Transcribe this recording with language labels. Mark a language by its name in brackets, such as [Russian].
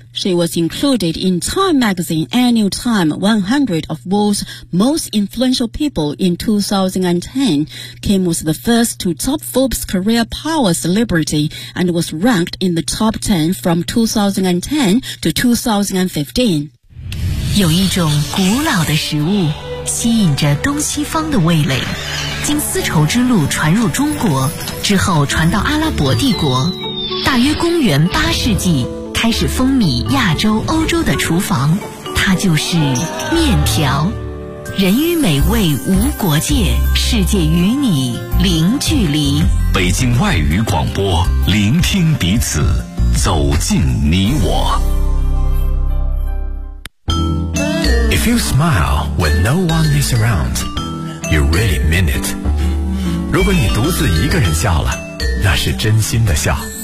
[English] She was included in Time magazine annual Time 100 of World's Most Influential People in 2010. Kim was the first to top Forbes career power celebrity and was ranked in the top 10 from 2010to 2015. [Chinese] 有一种古老的食物吸引着东西方的味蕾，经丝绸之路传入中国之后传到阿拉伯帝国，大约公元八世纪开始风靡亚洲欧洲的厨房，它就是面条。人与美味无国界，世界与你零距离。北京外语广播，聆听彼此，走进你我。 [English] If you smile when no one is around, you really mean it. [Chinese] 如果你独自一个人笑了，那是真心的笑。